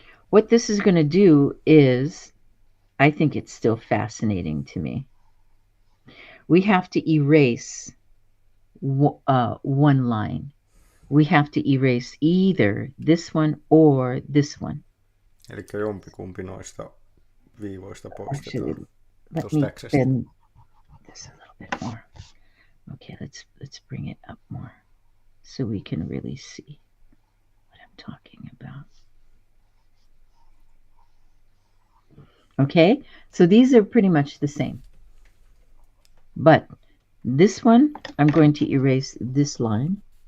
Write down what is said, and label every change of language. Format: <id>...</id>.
<en>What this is going to do is, I think it's still fascinating to me. We have to erase one line. We have to erase either this one or this one.</en> <fi>Eli jompikumpi noista viivoista poistetaan.</fi> <en>Actually, let me bend this a little bit more. Okay, let's bring it up more so we can really see what I'm talking about. Okay, so these are pretty much the same. But this one, I'm going to erase this line.</en>